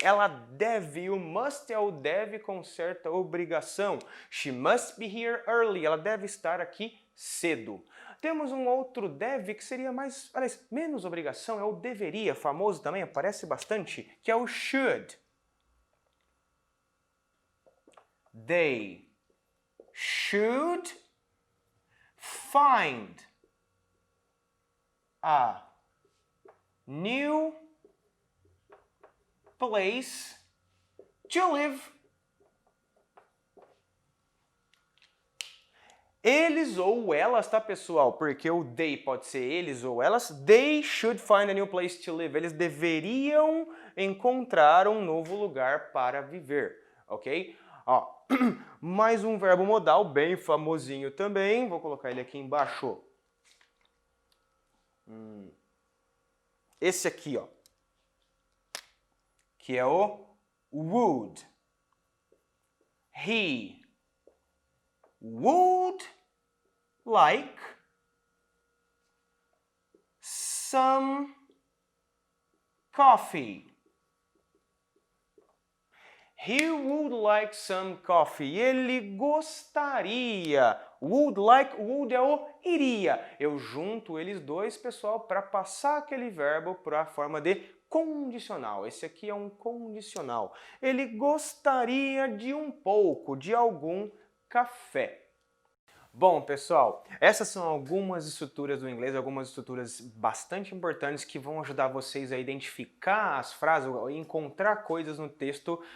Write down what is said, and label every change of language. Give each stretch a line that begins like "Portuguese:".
Portuguese: Ela deve, o must é o deve com certa obrigação.
English: She must be here early.
Portuguese: Ela deve estar aqui cedo. Temos um outro deve que seria menos obrigação, é o deveria, famoso também, aparece bastante, que é o should.
English: They should find a new place to live.
Portuguese: Eles ou elas, tá, pessoal? Porque o they pode ser eles ou elas.
English: They should find a new place to live.
Portuguese: Eles deveriam encontrar um novo lugar para viver, ok? Ó, mais um verbo modal bem famosinho também. Vou colocar ele aqui embaixo. Esse aqui, ó, que é o would.
English: He would like some coffee. He would like some coffee.
Portuguese: Ele gostaria. Would like, would é o iria. Eu junto eles dois, pessoal, para passar aquele verbo para a forma de condicional. Esse aqui é um condicional. Ele gostaria de um pouco, de algum café. Bom, pessoal, essas são algumas estruturas do inglês, algumas estruturas bastante importantes que vão ajudar vocês a identificar as frases, a encontrar coisas no texto.